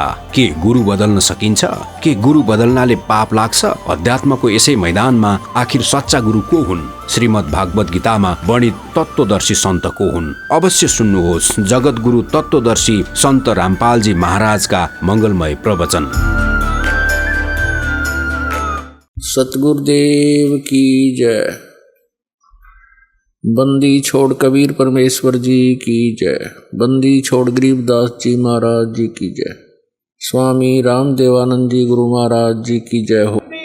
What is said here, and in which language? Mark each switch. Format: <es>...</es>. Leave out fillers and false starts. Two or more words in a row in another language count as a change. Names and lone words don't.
<ne>के गुरु बदल्न सकिन्छ? के गुरु बदल्नाले पाप लाग्छ? अध्यात्मको यसै मैदानमा आखिर सच्चा गुरु को हुन्? श्रीमद् भागवत गीतामा वर्णित तत्त्वदर्शी सन्त को हुन्? अवश्य सुन्नुहोस् जगत गुरु तत्त्वदर्शी सन्त रामपालजी महाराजका मंगलमय प्रवचन।</ne> <hi>सतगुरुदेव की जय। बंदी छोड़ कबीर परमेश्वर जी की जय। बंदी छोड़ गरीबदास जी महाराज जी की जय। स्वामी रामदेवानंद जी गुरु महाराज जी की जय हो।</hi>